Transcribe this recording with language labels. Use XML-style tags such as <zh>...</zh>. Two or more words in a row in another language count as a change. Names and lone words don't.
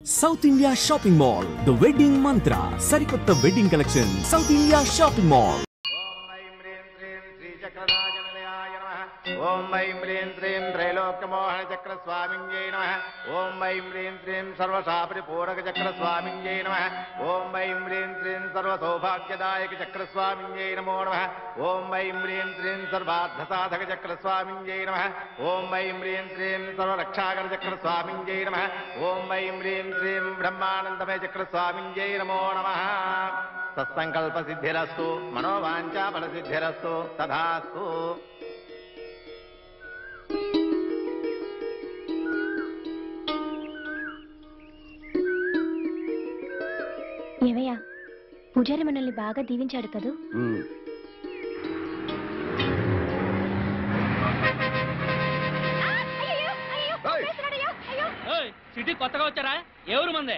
<en>South India Shopping Mall, the wedding mantra, Sarikotta wedding collection, South India Shopping Mall.</en> <sa>ओम ऐं ह्रीं श्रीं त्रैलोक्यमोहनचक्रस्वामिन्यै नमः। ओम ऐं ह्रीं श्रीं सर्वशापरिपूरकचक्रस्वामिन्यै नमः। ओम ऐं ह्रीं श्रीं सर्वसौभाग्यदायकचक्रस्वामिन्यै नमो नमः। ओम ऐं ह्रीं श्रीं सर्वार्थसाधकचक्रस्वामिन्यै नमः। ओम ऐं ह्रीं श्रीं सर्वरक्षाकरचक्रस्वामिन्यै नमः। ओम ऐं ह्रीं श्रीं ब्रह्मानन्दमयचक्रस्वामिन्यै नमो नमः। सत्सङ्कल्पसिद्धिरस्तु मनोवाञ्छाफलसिद्धिरस्तु तथास्तु।</sa> <te>ఏవయ్యా పూజారి మనల్ని బాగా దీవించాడు కదూ. సిటీ కొత్తగా వచ్చారా? ఎవరు మందే?</te>